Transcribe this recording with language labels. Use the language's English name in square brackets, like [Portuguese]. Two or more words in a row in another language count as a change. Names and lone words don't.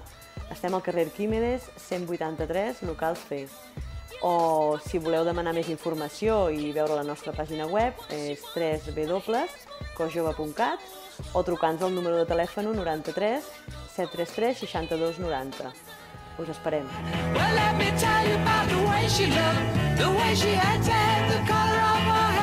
[Catalan] Estem al carrer Arquímedes, 183, local C. O si voleu demanar més informació i veure la nostra pàgina web és www.cosjove.cat o trucant-nos al número de telèfon 93 733 62 90. Us esperem. [English] Well, let me tell you about the way she looked, the way she had the color of